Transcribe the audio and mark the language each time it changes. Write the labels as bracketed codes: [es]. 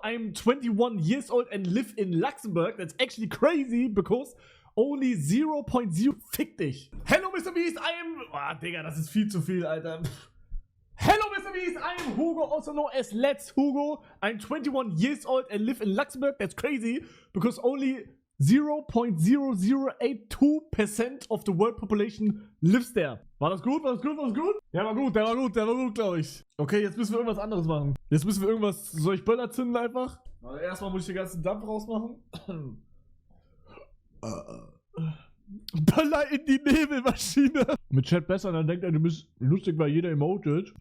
[en] I'm 21 years old and live in Luxembourg. That's actually crazy because only 0.0... [de] Fick dich. [en] Hello, Mr. Beast. I am... [de] Ah, Digga, das ist viel zu viel, Alter. [en] Hello, Mr. Beast. I am Hugo, also known as Let's Hugo. I'm 21 years old and live in Luxembourg. That's crazy because only 0.0082% of the world population lives there. [de] War das gut? Ja, war gut, der war gut, glaube ich. Okay, jetzt müssen wir irgendwas anderes machen. Soll ich Böller zünden einfach? Also erstmal muss ich den ganzen Dampf rausmachen. Böller in die Nebelmaschine. Mit Chat besser, dann denkt er, du bist lustig, weil jeder emotet.